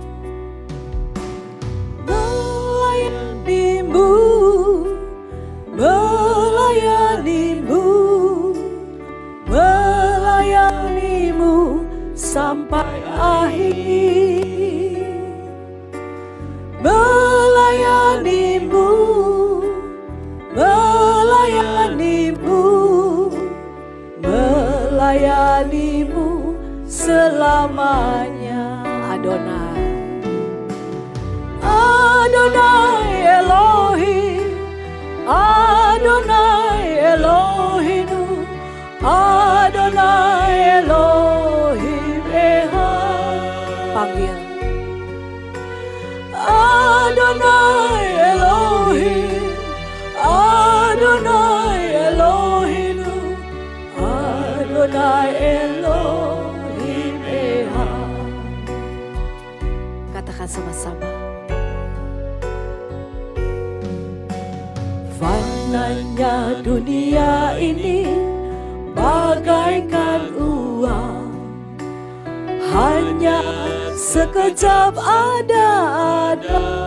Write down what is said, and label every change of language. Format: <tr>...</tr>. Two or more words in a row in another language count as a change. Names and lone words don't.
<id>Melayanimu, melayanimu, melayanimu sampai akhir. Melayanimu, melayanimu, melayanimu selamanya. Adonai,</id> <he>אדוני אלוהים, אדוני אלוהינו, אדוני אלוהים אחד.</he> <id>panggil.</id> <he>אדוני אלוהים, אדוני אלוהינו, אדוני אלוהים אחד.</he> <id>Katakan sama-sama. Fananya dunia ini bagaikan uang, hanya sekejap ada.</id>